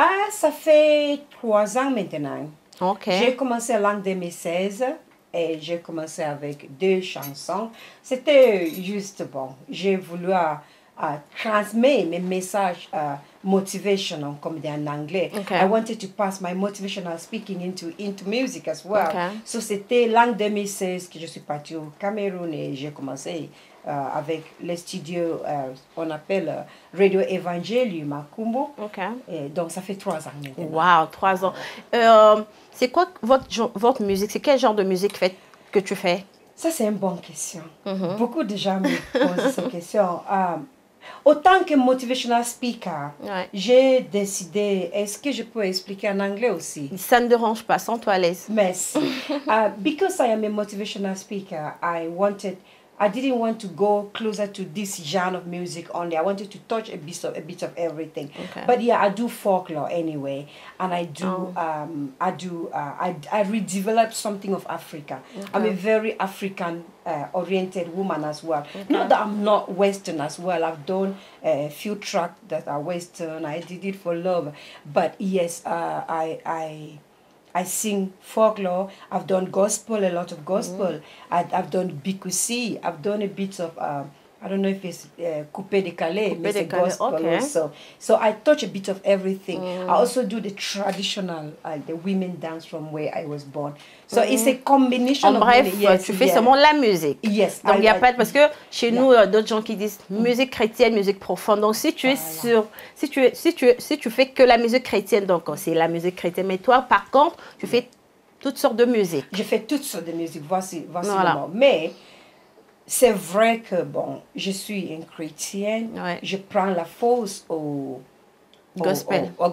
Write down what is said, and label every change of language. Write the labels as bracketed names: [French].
[French] Ça fait 3 ans maintenant. Okay. J'ai commencé l'an 2016. Et j'ai commencé avec 2 chansons. C'était juste bon. J'ai voulu transmettre mes messages motivational, comme dit en anglais. [English] I wanted to pass my motivational speaking into music as well. [French] So c'était l'an 2016 que je suis partie au Cameroun et j'ai commencé avec les studios, on appelle Radio Evangelium à Kumbo. Et donc ça fait 3 ans maintenant. Wow, 3 ans. C'est quoi votre musique? C'est quel genre de musique que tu fais? Ça, c'est une bonne question. Beaucoup de gens me posent cette question. Autant que motivational speaker, j'ai décidé, est-ce que je peux expliquer en anglais aussi? Ça ne dérange pas, sens-toi à l'aise. Merci. [English] Because I am a motivational speaker, I didn't want to go closer to this genre of music only. I wanted to touch a bit of everything. But yeah, I do folklore anyway, and I do I redeveloped something of Africa. I'm a very African oriented woman as well. Not that I'm not Western as well. I've done a few tracks that are Western. I did it for love, but yes, I sing folklore. I've done gospel, a lot of gospel. I've done bikusi. I've done a bit of, I don't know if it's coupé décalé, but it's gospel also. So I touch a bit of everything. I also do the traditional, the women dance from where I was born. So it's a combination [French] of bref, tu fais seulement la musique. [English] Yes. [French] Donc il n'y a pas, parce que chez nous, d'autres gens qui disent musique chrétienne, musique profonde. Donc si tu es si tu fais que la musique chrétienne, donc c'est la musique chrétienne. Mais toi, par contre, tu fais toutes sortes de musique. Je fais toutes sortes de musique. Voici le mot. Mais c'est vrai que, bon, je suis une chrétienne, je prends la fausse au gospel.